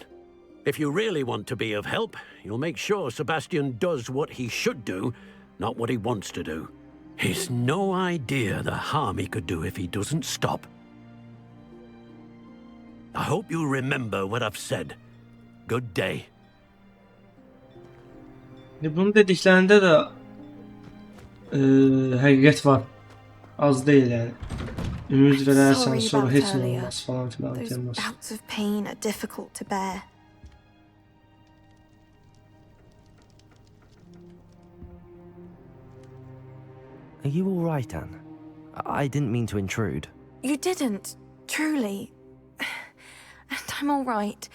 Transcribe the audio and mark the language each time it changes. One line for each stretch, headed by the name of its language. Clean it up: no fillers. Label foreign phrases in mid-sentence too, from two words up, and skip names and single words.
English: If you really want to be of help, you'll make sure Sebastian does what he should do, not what he wants to do. He's no idea the harm he could do if he doesn't stop. I hope you'll remember what I've said. Good day.
Azerbaijani: Bunun dediklərində də həqiqət var. Az deyil yəni. Ümid verərsən sonra heç nə olmaz falan filan
English: Those
Azerbaijani: gəlməz.
English: bouts of pain are difficult to bear. Are you all right, Anne? I didn't mean to intrude. You didn't, truly. And I'm all right.